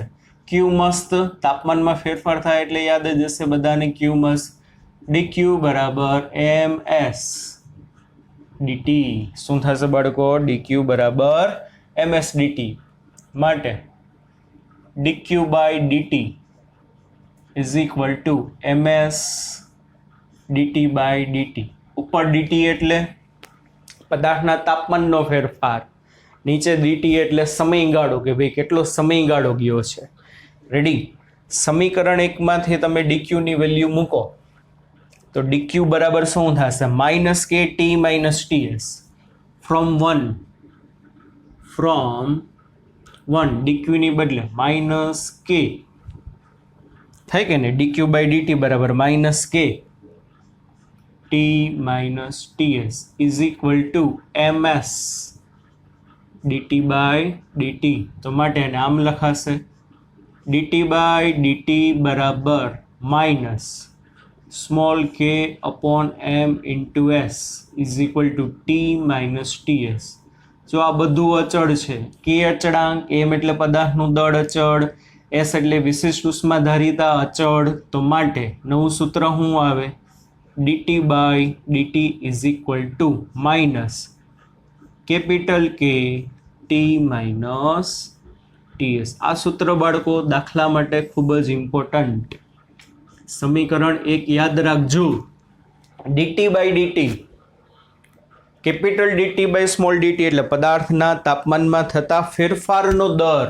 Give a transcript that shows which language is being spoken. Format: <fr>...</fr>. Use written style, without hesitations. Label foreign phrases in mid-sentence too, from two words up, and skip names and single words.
<gu>ક્યુ મસ્ત તાપમાનમાં ફેરફાર થાય એટલે યાદ જ હશે બધાને. ક્યુ મસ્ત ડી ક્યુ બરાબર MS ડીટી. શું થશે બાળકો? ડી ક્યુ બરાબર MS ડીટી.</gu> <en>માટે dq by dt is equal to ms dt by dt.</en> <gu>ઉપર dt એટલે પદાર્થના તાપમાનનો ફેરફાર, નીચે dt એટલે સમયગાળો, કે ભાઈ કેટલો સમયગાળો ગયો છે. રેડી? સમીકરણ 1 માંથી તમે dq ની વેલ્યુ મૂકો તો dq બરાબર શું થશે? -kt - ts from 1 dq ની બદલે -k થાય કે ને?</gu> <en>dq by dt બરાબર -k t - ts is equal to ms dt by dt.</en> <gu>તો માટે એને આમ લખાશે</gu> <en>dt by dt</en> <gu>બરાબર</gu> <en>small k upon m into s is equal to t - ts.</en> <gu>જો આ બધું અચળ છે. કે અચળાંક, એમ એટલે પદાર્થનું દળ અચળ, એસ એટલે વિશિષ્ટ ઉષ્માધારિતા અચળ. તો માટે નવું સૂત્ર શું આવે?</gu> <en>dt by dt is equal to કેપિટલ K t - ts.</en> <gu>આ સૂત્ર બાળકો દાખલા માટે ખૂબ જ ઇમ્પોર્ટન્ટ. સમીકરણ 1 યાદ રાખજો.</gu> <en>dt by dt capital dt by small dt</en> <gu>એટલે પદાર્થના તાપમાનમાં થતા ફેરફારનો દર.</gu>